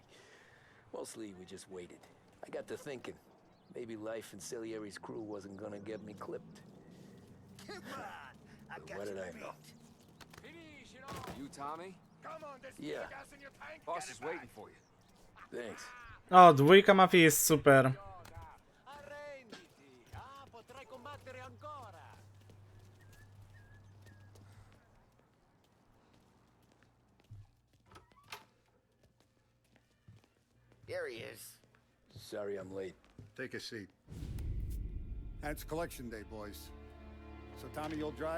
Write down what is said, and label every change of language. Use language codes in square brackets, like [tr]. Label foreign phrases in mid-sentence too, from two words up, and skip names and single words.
[en] Mostly we just waited. I got to thinking, maybe life in Salieri's crew wasn't gonna get me clipped. Come on, I got What did you I beat. know? You, Tommy? Come on, there's Yeah. gas in your tank. Boss Get is it back. waiting for you. Thanks. [pl] O, dwójka Mafii jest super. [it] Arrenditi. Ah, potrai combattere ancora. [en] Here he is. Sorry I'm late. Take a seat. And it's collection day, boys. So Tommy, you'll drive.